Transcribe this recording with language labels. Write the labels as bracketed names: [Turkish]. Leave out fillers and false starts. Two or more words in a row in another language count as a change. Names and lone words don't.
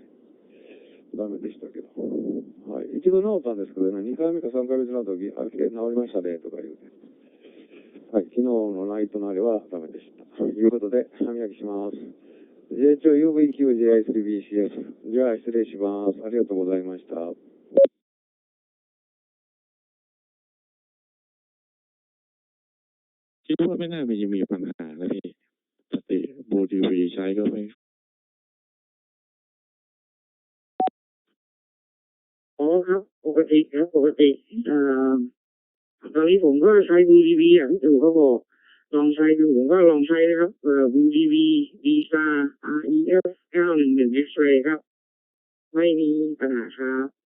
[Japanese] ダメでしたけど。はい。一度治ったんですけどね、2回目か3回目繋がった時、治りましたね、とか言うて。はい。昨日のナイトのあれはダメでした。ということで、歯磨きします。 JHO UVQJI3BCS。じゃあ、失礼します。ありがとうございました。 [Thai] คิดว่าไม่น่ามีปัญหานะพี่ปกติบูทีวีใช้ก็ไม่ อ๋อครับปกติครับปกติตอนนี้ผมก็ใช้บูทีวีอย่างที่ตู่เขาบอกลองใช้ดูผมก็ลองใช้นะครับบูทีวีดีซ่า REF 911 X-ray ครับไม่มีปัญหาครับ